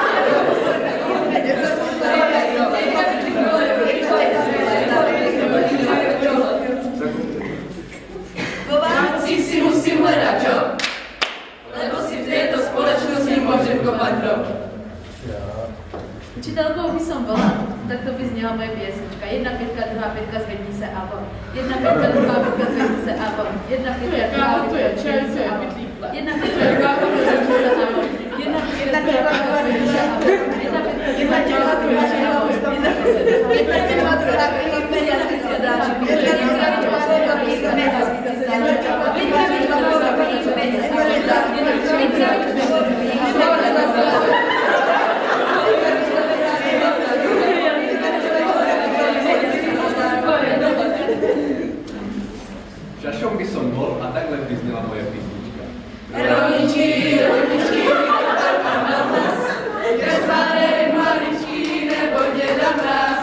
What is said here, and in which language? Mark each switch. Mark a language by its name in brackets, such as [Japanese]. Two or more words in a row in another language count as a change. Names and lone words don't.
[Slovak] Po Vánocích si musím hľadať, čo? Lebo si v tejto spoločnosti môžem kopať hrob. Učitelkou by som bola, tak to by znela moje piesnička. [Czech] Jedna pětka, druhá pětka, zvedni se a von. Jedna pětka, druhá pětka, zvedni se a von. Jedna pětka, druhá pětka, zvedni se a von. Jedna pětka, druhá pětka, zvedni se a von. Jedna pětka, druhá pětka, zvedni se a von. Jedna pětka, druhá pětka, zvedni se a von. Jedna pětka, druhá pětka, [Slovak] peňazky si zarobím. [Czech] Jedna pětka, druhá pětka, [Slovak] peňazky si zarobím. [Czech] Jedna pětka, druhá pětka, [Slovak] peňazky si zarobím. [Czech] Jedna pětka, druhá pětka, [Slovak] Šašom by som bol a takhle by znela moja písnička. [Czech] Rolničky, rolničky, na nás, krespárek maličký, nebo děda mráz.